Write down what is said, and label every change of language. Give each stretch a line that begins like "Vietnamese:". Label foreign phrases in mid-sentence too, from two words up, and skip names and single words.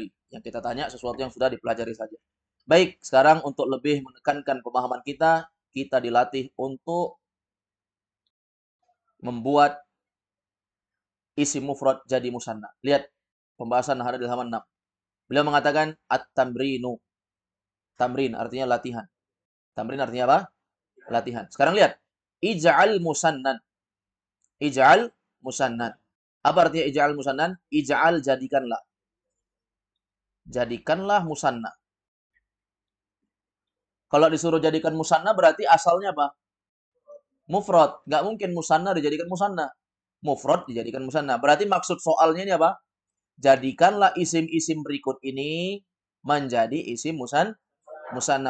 Indonesian: Yang kita tanya sesuatu yang sudah dipelajari saja. Baik, sekarang untuk lebih menekankan pemahaman kita dilatih untuk membuat isi mufrad jadi musanna. Lihat pembahasan ada di halaman 6. Beliau mengatakan at-tamrinu. Tamrin artinya latihan. Tamrin artinya apa? Latihan. Sekarang lihat.
Arabic: Ij'al musannan. Ij'al musannan.
Indonesian: Apa artinya
Arabic: ij'al musannan?
Indonesian: Ij'al jadikanlah. Jadikanlah musanna. Kalau disuruh jadikan musanna berarti asalnya apa? Mufrad. Nggak mungkin musanna dijadikan musanna. Mufrad dijadikan musanna. Berarti maksud soalnya ini apa? Jadikanlah isim-isim berikut ini menjadi isim musanna.